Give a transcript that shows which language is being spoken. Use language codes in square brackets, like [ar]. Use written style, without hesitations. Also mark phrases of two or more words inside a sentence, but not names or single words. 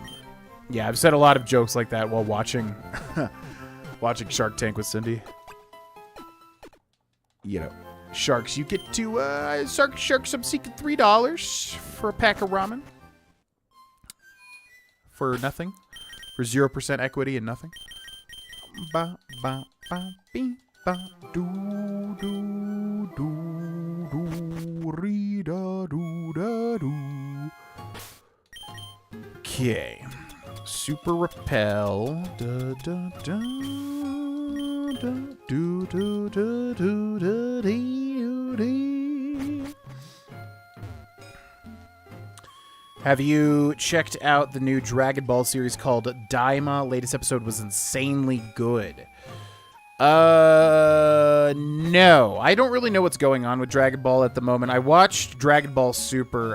[en] Yeah, I've said a lot of jokes like that while watching watching Shark Tank with Cindy. You know, Sharks, you get to Sharks, I'm seeking $3 for a pack of ramen. For nothing. For 0% equity and nothing. Ba ba ba bee. Do do do do re da do da do. Okay, super repel. Da da da da do do do do da dee dee. Have you checked out the new Dragon Ball series called Daima? Latest episode was insanely good. No. I don't really know what's going on with Dragon Ball at the moment. I watched Dragon Ball Super.